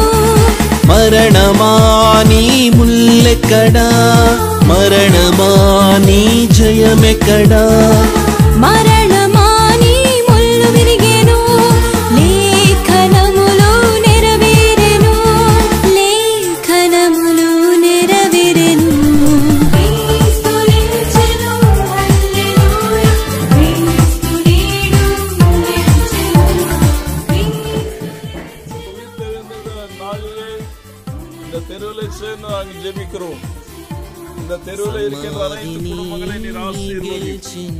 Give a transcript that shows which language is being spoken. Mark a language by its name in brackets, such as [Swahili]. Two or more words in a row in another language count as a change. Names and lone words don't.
[Telugu] మరణమా నీ ముల్లెక్కడా, మరణమా నీ జయమెక్కడా. మరణమా నీ ముల్లు విరిగెను, లేఖనములో నెరవేరెను. లేఖనములో నెరవేరెను. [Tamil] இந்த தெருவில் சேர்ந்து நாங்கள் ஜெபிக்கிறோம். இந்த தெருவில் இருக்கின்ற அனைத்து குடும்பங்களை நீர் ஆசீர்வதியும்.